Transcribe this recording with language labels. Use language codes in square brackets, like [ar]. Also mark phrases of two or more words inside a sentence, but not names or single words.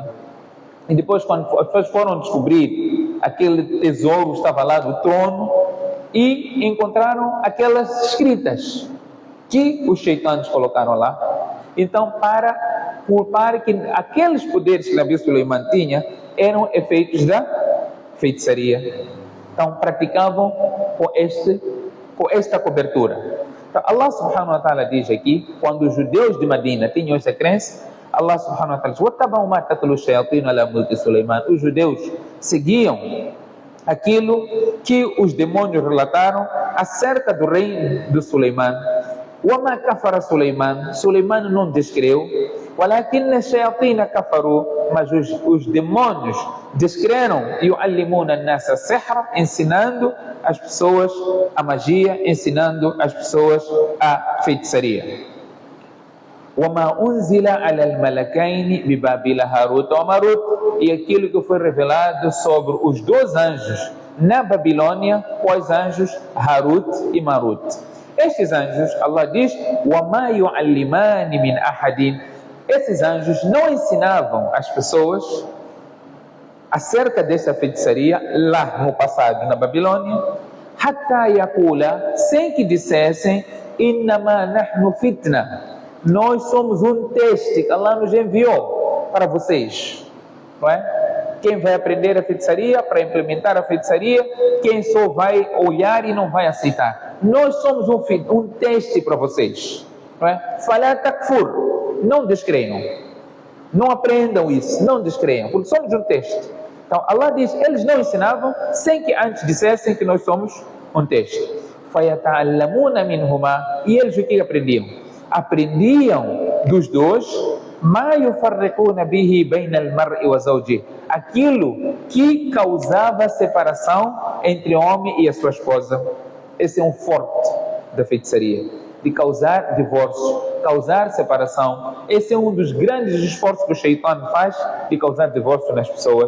[pt] E depois, quando as pessoas foram descobrir aquele tesouro, estava lá do trono, e encontraram aquelas escritas que os shaitãs colocaram lá. Então, para culpar que aqueles poderes que Nabi Suleiman tinha eram efeitos da feitiçaria. Então, praticavam com esta cobertura. Então, [ar] الله سبحانه وتعالى [pt] diz aqui, quando os judeus de Medina tinham essa crença, [ar] الله سبحانه وتعالى diz: وَاتَّبَعُوا مَا تَتْلُو الشَّيَاطِينُ عَلَى مُلْكِ سُلَيْمَانَ. [pt] Os judeus seguiam aquilo que os demônios relataram acerca do reino de Suleiman. [ar] وَمَا كَفَرَ سُلَيْمَانَ. [pt] Suleiman não descreu. [ar] وَلَكِنَّ الشَّيَاطِينَ كَفَرُوا. [pt] Mas os demônios descreram. [ar] يُعَلِّمُونَ النَّاسَ السِّحْرَ. [pt] Ensinando as pessoas a magia, ensinando as pessoas a feitiçaria. [ar] وَمَا أُنزِلَ عَلَى الْمَلَكَيْنِ بِبَابِلَ هَارُوتَ وَمَارُوتَ. [pt] E aquilo que foi revelado sobre os dois anjos na Babilônia, quais anjos? Harut e Marut. Estes anjos, Allah diz: [ar] وَمَا يُعَلِّمَانِ مِنْ أَحَدٍ. [pt] Esses anjos não ensinavam as pessoas acerca dessa feitiçaria lá no passado, na Babilônia, [ar] حَتَّى يَقُولَ, [pt] sem que dissessem: [ar] إِنَّمَا نَحْنُ فِتْنَةٌ. [pt] Nós somos um teste que Allah nos enviou para vocês, não é? Quem vai aprender a feitiçaria, para implementar a feitiçaria, quem só vai olhar e não vai aceitar. Nós somos um teste para vocês, não é? [ar] فلا تكفر, [pt] não descreiam, não aprendam isso, não descreiam, porque somos um teste. Então Allah diz, eles não ensinavam sem que antes dissessem que nós somos um teste. [ar] فَيَتَعَلَّمُونَ مِنْهُمَا. [pt] E eles o que aprendiam? Aprendiam dos dois [ar] مَا يُفَرِّقُونَ بِهِ بَيْنَ الْمَرْءِ وَزَوْجِهِ. [pt] Aquilo que causava separação entre o homem e a sua esposa. Esse é um forte da feitiçaria, de causar divórcio, causar separação. Esse é um dos grandes esforços que o Shaitan faz, de causar divórcio nas pessoas.